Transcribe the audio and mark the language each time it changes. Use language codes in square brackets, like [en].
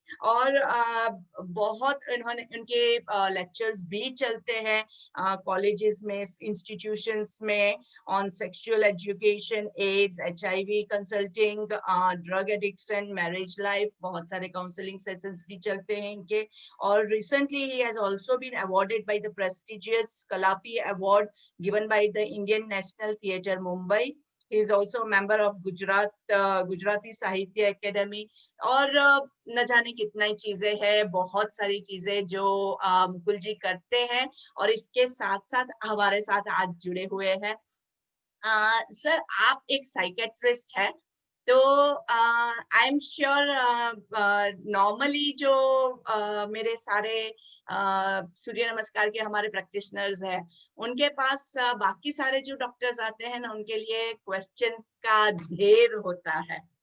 [hi] और बहुत इन्होंने, उनके लेक्चर्स भी चलते हैं कॉलेजेस में, इंस्टीट्यूशंस में, on sexual education, ads, HIV, consulting, drug addiction, marriage life. बहुत सारे काउंसलिंग सेशंस भी चलते हैं इनके। [en] और recently he has also been awarded by the prestigious Kalapi Award given by the Indian National Theatre, Mumbai. He is also a member of Gujarati Sahitya Academy. [hi] और न जाने कितना ही चीजें हैं, बहुत सारी चीजें जो मुकुल जी करते हैं, और इसके साथ साथ हमारे साथ आज जुड़े हुए हैं। सर, आप एक साइकेट्रिस्ट है, तो [en] I am sure [hi] नॉर्मली जो मेरे सारे सूर्य नमस्कार के हमारे प्रैक्टिशनर्स हैं, उनके पास बाकी सारे जो डॉक्टर्स आते हैं ना, उनके लिए क्वेश्चंस का ढेर होता है।